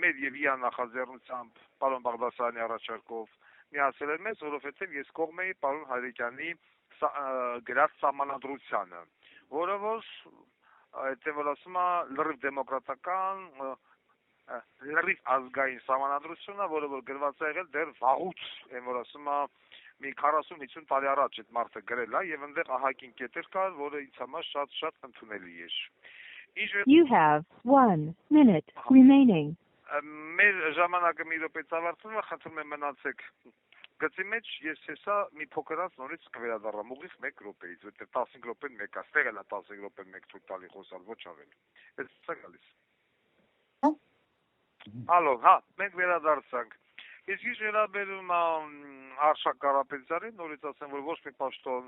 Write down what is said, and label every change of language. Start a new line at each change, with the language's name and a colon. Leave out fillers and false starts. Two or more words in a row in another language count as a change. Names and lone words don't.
Armenian: մեր եւ իր նախաձեռնությամբ պարոն Բաղդասարյանի առաջարկով միացել էր մեզ, որովհետեւ ես կողմ էի պարոն Հարիկյանի գրած սահմանադրությանը, որը որ այդտեղ որ ասում է լրիվ դեմոկրատական, լրիվ ազգային սահմանադրությունը, որը որ գրված է եղել դեռ վաղուց, այն որ ասում է մի 40-50 տարի առաջ այդ մարդը գրել է եւ այնտեղ ահագին կետեր կար, որը ինձ համար շատ ընդունելի էր։
English: You have 1 minute remaining.
Armenian: Մեր ժամանակը մի րոպեից ավարտվում է, խնդրում եմ մնացեք գծի մեջ, ես հեսա մի փոքրանց նորից կվերադառնամ ուղիղ 1 րոպեից, որտեղ 15 րոպեն 1 է, ստեղ էլ է 15 րոպեն 1 թույլ տալի խոսալ, ոչ ավել։ Էս է գալիս։ Ալո, հա, մենք վերադարձանք։ Իսկ ինչ վերաբերում է Աշակ Կարապետյանին, նորից ասեմ, որ ոչ մի պաշտոն